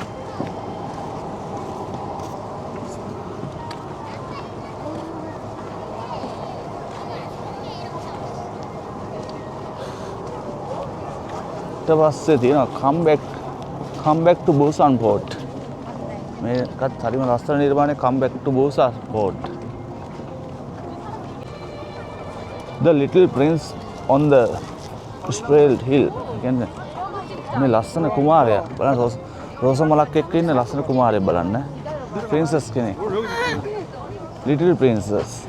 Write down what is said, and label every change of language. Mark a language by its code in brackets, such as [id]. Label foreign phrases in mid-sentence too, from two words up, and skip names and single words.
[si] ඊට පස්සේ තියෙනවා [en] come back to Busan Port. [si] මේකත් හරිම ලස්සන නිර්මාණයක්. [en] come back to Busan Port. The Little Prince on the Straight Hill. [si] කියන්නේ මේ ලස්සන කුමාරයා බලන්න රෝස මලක් එක්ක ඉන්න ලස්සන කුමාරයෙක් බලන්න. princess කෙනෙක්. [en] Little Princess.